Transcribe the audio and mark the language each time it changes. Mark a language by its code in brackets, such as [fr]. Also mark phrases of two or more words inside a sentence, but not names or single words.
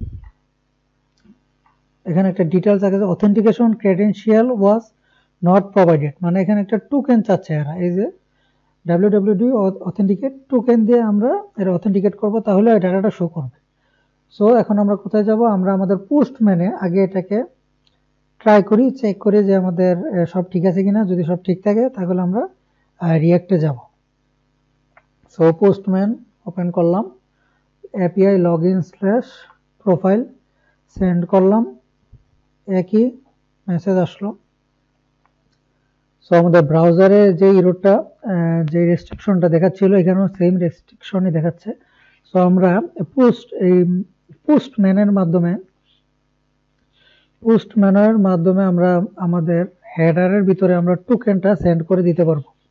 [bn] এখানে একটা ডিটেলস আছে, [en] authentication credential was not provided, [bn] মানে এখানে একটা টোকেন চাচ্ছে এরা, এই যে [en] www authenticate token [bn] দিয়ে আমরা এর অথেন্টিকেট করব, তাহলে এই ডাটাটা শো করবে। সো এখন আমরা কোথায় যাব, আমরা আমাদের পোস্টম্যানে আগে এটাকে ট্রাই করি, চেক করি যে আমাদের সব ঠিক আছে কিনা। যদি সব ঠিক থাকে তাহলে আমরা রিঅ্যাক্টে যাব। সো পোস্টম্যান ওপেন করলাম, [en] API login/profile [bn] সেন্ড করলাম, একই মেসেজ আসলো। সো আমাদের ব্রাউজারে যে ইরোরটা যে রেস্ট্রিকশনটা দেখাচ্ছিল এখানেও সেম রেস্ট্রিকশনই দেখাচ্ছে। সো আমরা পোস্টম্যানের মাধ্যমে আমরা আমাদের হেডারের ভিতরে আমরা টোকেনটা সেন্ড করে দিতে পারবো।